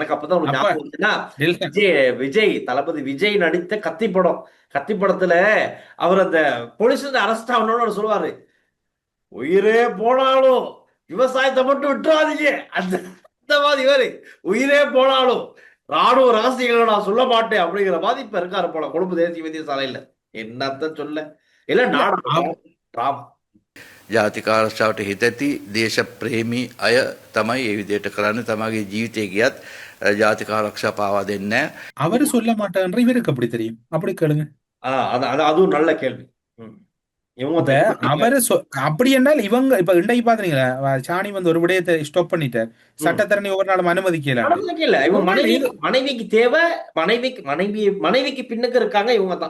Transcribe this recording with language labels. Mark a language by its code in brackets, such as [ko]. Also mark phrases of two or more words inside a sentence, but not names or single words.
[ta] எனக்கு அப்பதான் ஒரு ஞாபகம் வந்துச்சுன்னா, விஜய் தளபதி விஜய் நடித்த கத்தி படத்துல அவர் அந்த [en] police arrest [ta] ஆகணும்னு சொல்லுவாரு, உயிரே போனாலும் விவசாயத்தை மட்டும் விட்டுறாதீங்க. அந்த மாதிரி இவரு உயிரே போனாலும் ராணுவ ரகசியங்களை நான் சொல்ல மாட்டேன் அப்படிங்கிற மாதிரி இப்ப இருக்காரு போல கொழும்பு தேசிய வைத்தியசாலையில. என்னத்த சொல்ல இல்ல நாடு [si] ජාතික ආරක්ෂාවට හිතැති දේශප්‍රේමී අය තමයි ඒ විදිහට කරන්නේ. තමගේ ජීවිතය ගියත් ජාතික ආරක්ෂා පාවා දෙන්නේ නැහැ. [ta] அவரு சொல்ல மாட்டான்ற இவருக்கு அப்படி தெரியும்? அப்படி கேளுங்க. அதுவும் நல்ல கேள்வி. இவங்க அவரு அப்படி என்றால் இவங்க இப்ப இன்றைக்கு பாத்தீங்களா, சாணி வந்து ஒரு விடயத்தை ஸ்டாப் பண்ணிட்டார், சட்டத்தரணி ஒவ்வொரு நாளும் அனுமதிக்கல. இவங்க மனைவிக்கு தேவை, மனைவிக்கு பின்னுக்கு இருக்காங்க இவங்க தான்.